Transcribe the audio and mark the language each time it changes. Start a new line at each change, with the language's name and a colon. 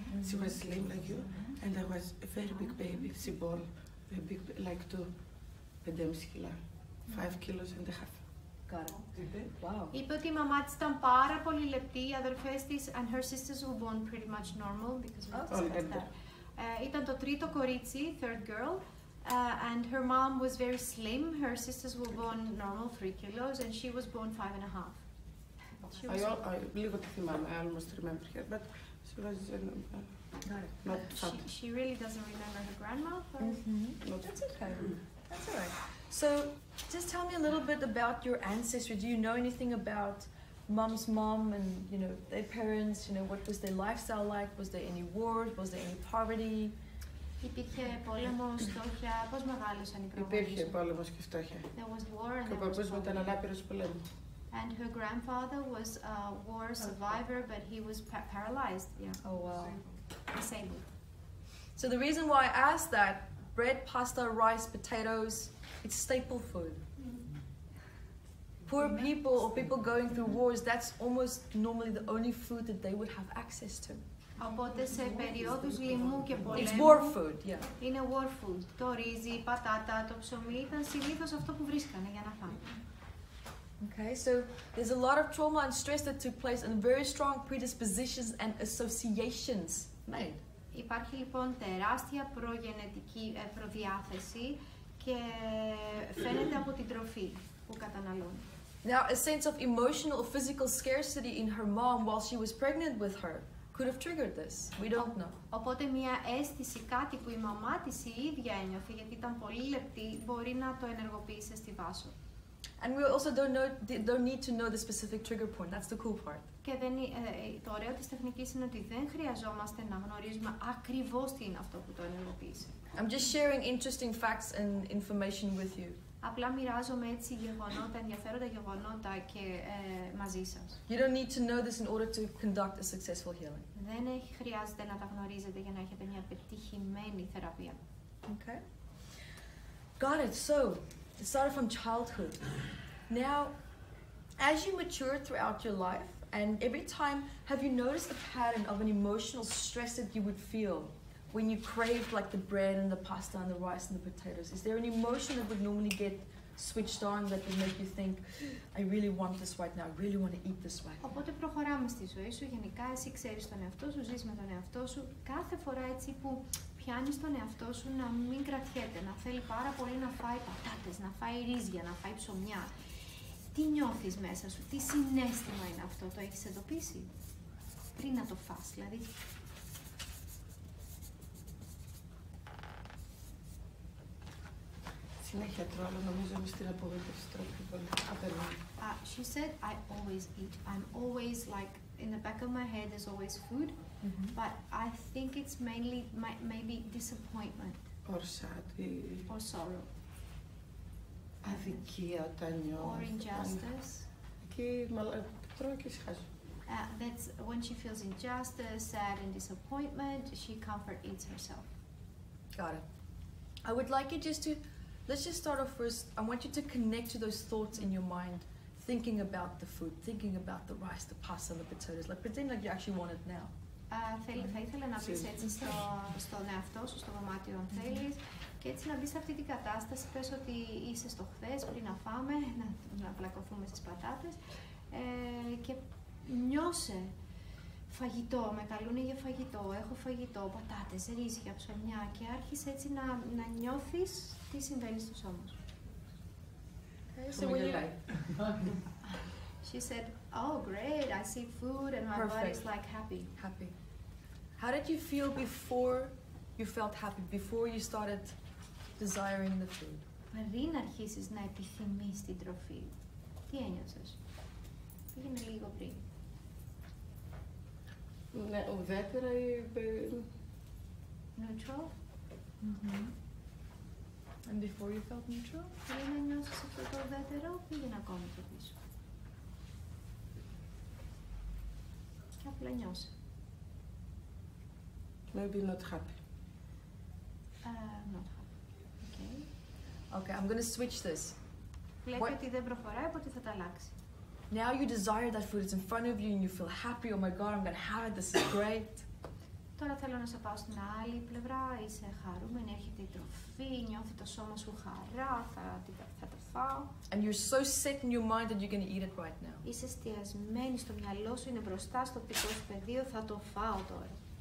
English: She was slim like you, and I was a very big baby. She born a big, like 5,5 kilo, 5 kilos and a half. Got it. Wow.
Greek: Είπε ότι η μαμά της ήταν πάρα πολύ λεπτή, οι αδερφές της
English: and her sisters were born pretty much normal because we discussed that.
Greek: Ήταν το τρίτο κορίτσι,
English: third girl, and her mom was very slim. Her sisters were born normal, 3 kilos, and she was born 5.5.
Greek: Λίγο τη θυμάμαι,
English: I almost remember her, but she was not fat. She really doesn't remember her grandma. That's okay. That's all right. So, just tell me a little bit about your ancestry. Do you know anything about mom's mom and, you know, their parents? You know, what was their lifestyle like? Was there any wars? Was there any poverty?
Greek: Υπήρχε πόλεμος, φτώχεια, πώς μεγάλωσαν οι προγόνοι? Υπήρχε πόλεμος και φτώχεια.
English: There was war and
Greek: Και ο παππούς μου ήταν ανάπηρος πολέμου.
English: And her grandfather was a war survivor, but he was paralyzed. Yeah. Oh wow. Disabled. So the reason why I asked that, bread, pasta, rice, potatoes, it's staple food. Poor people or people going through wars, that's almost normally the only food that they would have access to.
Greek: Οπότε σε περιόδους λοιμού και πολέμου,
English: It's war food, yeah.
Greek: Είναι
English: war food.
Greek: Το ρύζι, η πατάτα, το ψωμί ήταν συνήθως αυτό που βρίσκανε για να φάνε.
English: Okay, so there's a lot of trauma and stress that took place and very strong predispositions and associations made.
Greek: Υπάρχει λοιπόν τεράστια προγενετική προδιάθεση και φαίνεται από την τροφή που καταναλώνει.
English: Now, a sense of emotional or physical scarcity in her mom while she was pregnant with her could have triggered this. We don't know.
Greek: Οπότε μια αίσθηση, κάτι που η μαμά της η ίδια ένιωθε, γιατί ήταν πολύ λεπτή, μπορεί να το ενεργοποίησε στη Βάσο.
English: And we also don't need to know the specific trigger point. That's the cool part.
Greek: Και το ωραίο της τεχνικής είναι ότι δεν χρειαζόμαστε να γνωρίζουμε ακριβώς τι είναι αυτό που το ενεργοποίησε.
English: I'm just sharing interesting facts and information with you.
Greek: Απλά μοιράζομαι έτσι γεγονότα, ενδιαφέροντα γεγονότα και μαζί σας.
English: You don't need to know this in order to conduct a successful healing.
Greek: Δεν χρειάζεται να τα γνωρίζετε για να έχετε μια πετυχημένη θεραπεία.
English: Okay. Got it. So, it started from childhood. Now, as you mature throughout your life, and every time, have you noticed a pattern of an emotional stress that you would feel when you craved like the bread and the pasta and the rice and the potatoes? Is there an emotion that would normally get switched on that would make you think, I really want this right now, I really want to eat this right now?
Greek: Οπότε προχωράμε στη ζωή σου, γενικά εσύ ξέρεις τον εαυτό σου, ζεις με τον εαυτό σου. Κάθε φορά έτσι που πιάνεις τον εαυτό σου να μην κρατιέται, να θέλει πάρα πολύ να φάει πατάτες, να φάει ρύζια, να φάει ψωμιά. Τι νιώθεις μέσα σου, τι συναίσθημα είναι αυτό, το έχεις εντοπίσει πριν να το φας, δηλαδή. Συνέχεια τρώω, αλλά νομίζω είμαι στην απογοήτευση τρόπο πολύ.
English: She said, I always eat. I'm always like, in the back of my head there's always food, but I think it's mainly maybe disappointment. Or sad. Or sorrow.
Greek: Αδικία όταν νιώθω.
English: Or injustice.
Greek: Εκεί τρώω και ησυχάζω.
English: That's when she feels injustice, sad and disappointment, she comfort eats herself. Got it. I would like you just to, let's just start off first. I want you to connect to those thoughts in your mind, thinking about the food, thinking about the rice, the pasta, and the potatoes. Like pretend like you actually want it now.
Greek: Θα ήθελα να μπεις έτσι στον εαυτό σου, στο δωμάτιο αν θέλεις, και έτσι να μπεις σε αυτή την κατάσταση. Πες ότι είσαι στο χθες πριν να φάμε, να πλακωθούμε στις πατάτες, και νιώσε φαγητό, με καλούνε για φαγητό, έχω φαγητό, πατάτες, ρύζια, ψωμιά, και άρχισε έτσι να νιώθεις τι συμβαίνει στο σώμα σου.
English: She said, oh great, I see food and my body's like happy. Happy. How did you feel before you felt happy, before you started desiring the food?
Greek: Πριν αρχίσεις να επιθυμείς την τροφή, τι ένιωσες? Πήγαινε λίγο πριν. Ναι, ουδέτερα ή...
English: Neutral? And before you felt neutral?
Greek: Πριν να νιώσεις αυτό το ουδέτερο, πήγαινε ακόμη πιο πίσω. Και απλά νιώσε.
English: Maybe not happy. Not happy. Okay. Okay, I'm going to switch this.
Greek: Βλέπει ότι δεν προχωράει, οπότε θα τα αλλάξει.
English: Now you desire that food, it's in front of you and you feel happy, oh my god, I'm going to have it, this is great.
Greek: Τώρα θέλω να σε πάω στην άλλη πλευρά, είσαι χαρούμενη, έρχεται η τροφή, νιώθει το σώμα σου χαρά, θα το φάω.
English: And you're so set in your mind that you're going to eat it right now.
Greek: Είσαι εστιασμένη, στο μυαλό σου είναι μπροστά στο οπτικό σου πεδίο, θα το φάω τώρα.